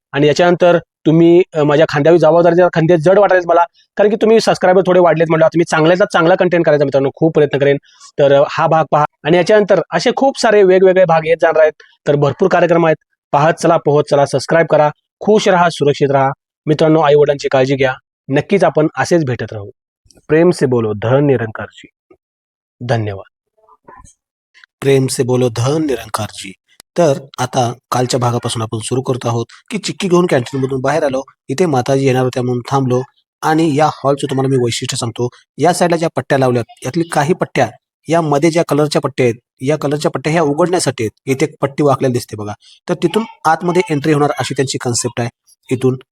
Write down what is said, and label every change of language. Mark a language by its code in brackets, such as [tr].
[mr] आणि याच्यानंतर तुम्ही माझ्या खांद्यावर जबाबदारीच्या खांदे जड वाटायला मला, कारण की तुम्ही सबस्क्रायबर थोडे वाढलेत म्हणलं, तुम्ही चांगल्यातला चांगला कंटेंट करायचा मित्रांनो, खूप प्रयत्न करेन. तर हा भाग पहा आणि याच्यानंतर असे खूप सारे वेगवेगळे भाग येत जाणार आहेत. तर भरपूर कार्यक्रम आहेत, पाहत चला, पोहोच चला, सबस्क्राईब करा. खुश राहा, सुरक्षित राहा मित्रांनो. आई वडिलांची काळजी घ्या. नक्कीच आपण असेच भेटत राहू. [hi] प्रेम से बोलो धन निरंकारजी. धन्यवाद. प्रेम से बोलो धन निरंकारजी. [mr] तर आता कालच्या भागापासून आपण सुरू करत आहोत की चिक्की घेऊन कॅन्टीन मधून बाहेर आलो. इथे माताजी येणार होत्या म्हणून थांबलो. आणि या हॉलचं तुम्हाला मी वैशिष्ट्य सांगतो. या साईडला ज्या पट्ट्या लावल्यात यातली काही पट्ट्या, या मध्ये ज्या कलरच्या पट्ट्या आहेत, या कलरच्या पट्ट्या ह्या उघडण्यासाठी आहेत. इथे एक पट्टी वाकलेली दिसते बघा. तर तिथून आतमध्ये एंट्री होणार अशी त्यांची कन्सेप्ट आहे इथून.